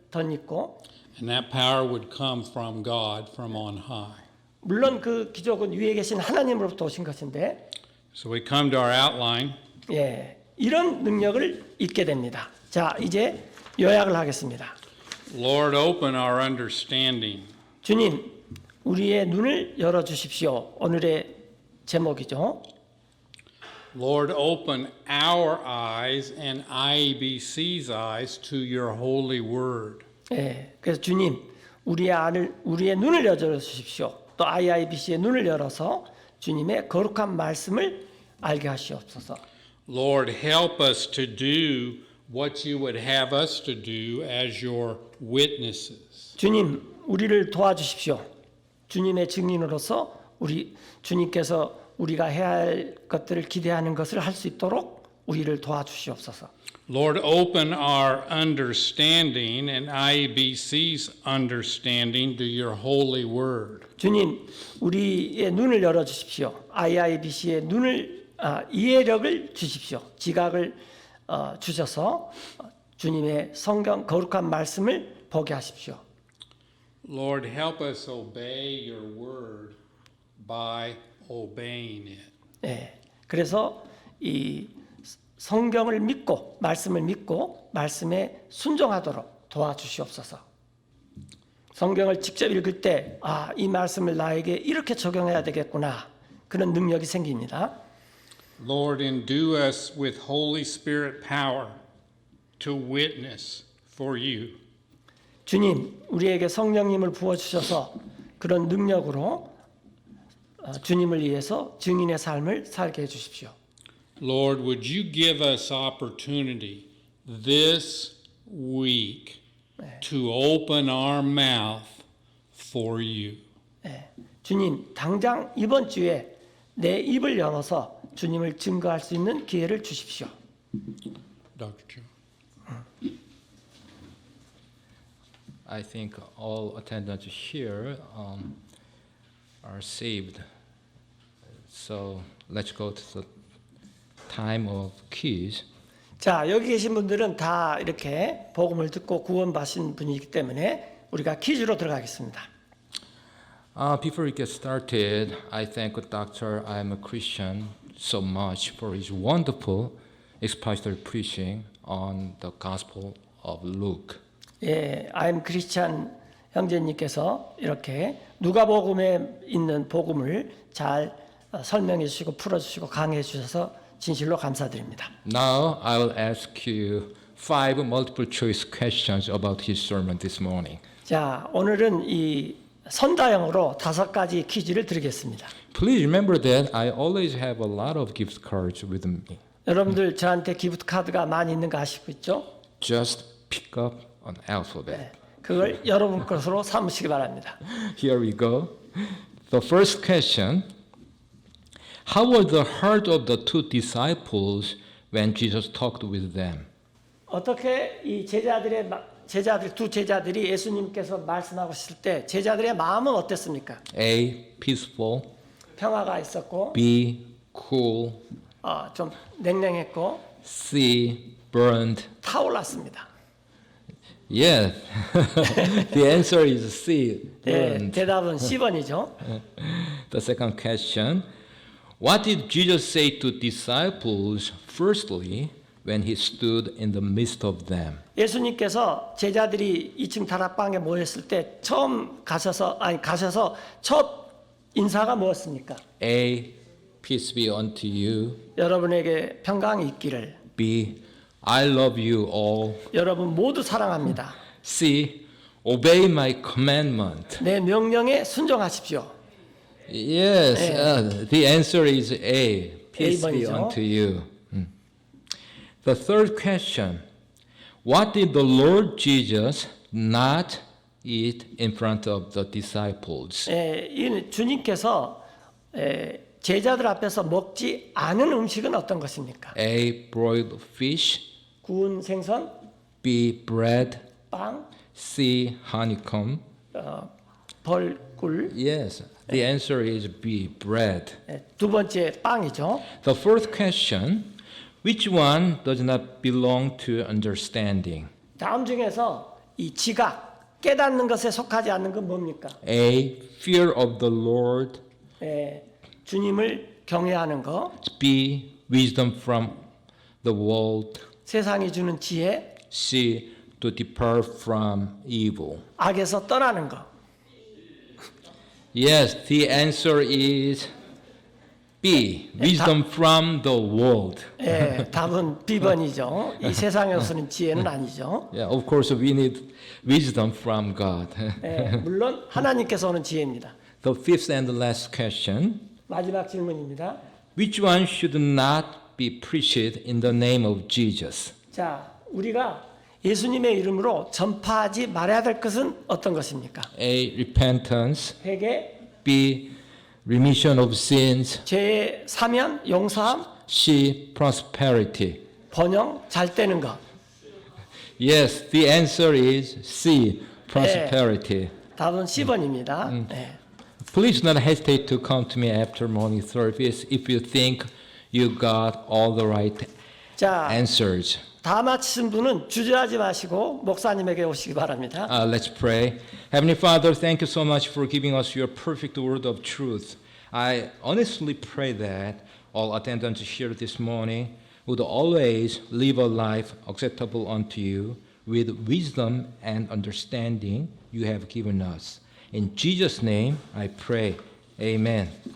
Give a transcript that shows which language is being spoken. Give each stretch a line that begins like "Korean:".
Korean: 덧입고
English: and that power would come from God from on high.
Korean: 물론 그 기적은 위에 계신 하나님으로부터 오신 것인데
English: So we come to our outline.
Korean: 예, 이런 능력을 잊게 됩니다. 자, 이제 요약을 하겠습니다.
English: Lord, open our understanding.
Korean: 주님, 우리의 눈을 열어 주십시오. 오늘의 제목이죠.
English: Lord, open our eyes and IABC's eyes to your holy word.
Korean: 예, 그래서 주님, 우리의 눈을 열어 주십시오. 또 IIBC의 눈을 열어서 주님의 거룩한 말씀을 알게 하시옵소서.
English: Lord, help us to do what you would have us to do as your witnesses.
Korean: 주님, 우리를 도와주십시오. 주님의 증인으로서 주님께서 우리가 해야 할 것들을 기대하는 것을 할 수 있도록 우리를 도와주시옵소서.
English: Lord, open our understanding and IABC's understanding to your holy word.
Korean: 주님, 우리의 눈을 열어 주십시오. IIBC의 이해력을 주십시오. 지각을 주셔서 주님의 성경 거룩한 말씀을 보게 하십시오.
English: Lord, help us obey your word by obeying it.
Korean: 예, 그래서 이 성경을 믿고 말씀을 믿고 말씀에 순종하도록 도와주시옵소서. 성경을 직접 읽을 때 이 말씀을 나에게 이렇게 적용해야 되겠구나. 그런 능력이 생깁니다.
English: Lord, endue us with Holy Spirit power to witness for you.
Korean: 주님, 우리에게 성령님을 부어주셔서 그런 능력으로 주님을 위해서 증인의 삶을 살게 해주십시오.
English: Lord, would you give us opportunity this week to open our mouth for you?
Korean: 주님, 당장 이번 주에 내 입을 열어서 주님을 증거할 수 있는 기회를 주십시오.
English: Dr. Joe. I think all attendants here are saved. So let's go to the time of quiz.
Korean: 자, 여기 계신 분들은 다 이렇게 복음을 듣고 구원받으신 분이기 때문에 우리가 퀴즈로 들어가겠습니다.
English: Before we get started, I thank Dr. I'm a Christian so much for his wonderful expository preaching on the Gospel of Luke.
Korean: 예, I'm Christian 형제님께서 이렇게 누가복음에 있는 복음을 잘 설명해 주시고 풀어 주시고 강해 주셔서 진실로 감사드립니다.
English: Now I will ask you 5 multiple choice questions about his sermon this morning.
Korean: 자, 오늘은 이 선다형으로 5가지 퀴즈를 드리겠습니다.
English: Please remember that I always have a lot of gift cards with me.
Korean: 여러분들 저한테 기프트 카드가 많이 있는 거 아시고 있죠?
English: Just pick up an alphabet.
Korean: 그걸 여러분 것으로 삼으시기 바랍니다.
English: Here we go. The first question. How was the heart of the two disciples when Jesus talked with them?
Korean: 어떻게 이 두 제자들이 예수님께서 말씀하셨을 때 제자들의 마음은 어땠습니까?
English: A. Peaceful.
Korean: 평화가 있었고,
English: B. Cool.
Korean: 좀 냉랭했고,
English: C. Burned.
Korean: 타올랐습니다.
English: Yes. The answer is C.
Korean: 예,
English: Burned.
Korean: 대답은 C번이죠.
English: The second question. What did Jesus say to disciples firstly when he stood in the midst of them?
Korean: 예수님께서 제자들이 2층 다락방에 모였을 때 처음 가셔서 첫 인사가 무엇입니까?
English: A. Peace be unto you.
Korean: 여러분에게 평강이 있기를.
English: B. I love you all.
Korean: 여러분 모두 사랑합니다.
English: C. Obey my commandment.
Korean: 내 명령에 순종하십시오.
English: Yes, the answer is A. Peace be
Korean: A번이죠.
English: unto you. The third question. What did the Lord Jesus not eat in front of the disciples?
Korean: 이 주님께서 제자들 앞에서 먹지 않은 음식은 어떤 것입니까?
English: A. Broiled fish.
Korean: 구운 생선,
English: B. Bread.
Korean: 빵,
English: C. Honeycomb.
Korean: 벌꿀.
English: Yes, the answer is B. Bread.
Korean: 두 번째 빵이죠.
English: The fourth question. Which one does not belong to understanding?
Korean: 다음 중에서 이 지각, 깨닫는 것에 속하지 않는 건 뭡니까?
English: A. Fear of the Lord.
Korean: 주님을 경외하는 거,
English: B. Wisdom from the world.
Korean: 세상이 주는 지혜,
English: C. To depart from evil.
Korean: 악에서 떠나는 거.
English: Yes, the answer is B. Wisdom from the world.
Korean: 답은 B번이죠. 이 세상에서는 지혜는 아니죠.
English: Yeah, of course we need wisdom from God.
Korean: 물론 하나님께서 오는 지혜입니다.
English: The fifth and last question.
Korean: 마지막 질문입니다.
English: Which one should not be preached in the name of Jesus?
Korean: 자, 우리가 예수님의 이름으로 전파하지 말아야 될 것은 어떤 것입니까?
English: A. Repentance.
Korean: 회개,
English: B. Remission of sins.
Korean: 죄의 사면, 용서함,
English: C. Prosperity.
Korean: 번영, 잘 되는 것.
English: Yes, the answer is C. Prosperity.
Korean: 답은 C번입니다.
English: Please don't hesitate to come to me after morning service if you think you got all the right
Korean: 자,
English: answers.
Korean: 다 마치신 분은 주저하지 마시고 목사님에게 오시기 바랍니다.
English: Let's pray. Heavenly Father, thank you so much for giving us your perfect word of truth. I honestly pray that all attendants here this morning would always live a life acceptable unto you with wisdom and understanding you have given us. In Jesus' name I pray. Amen.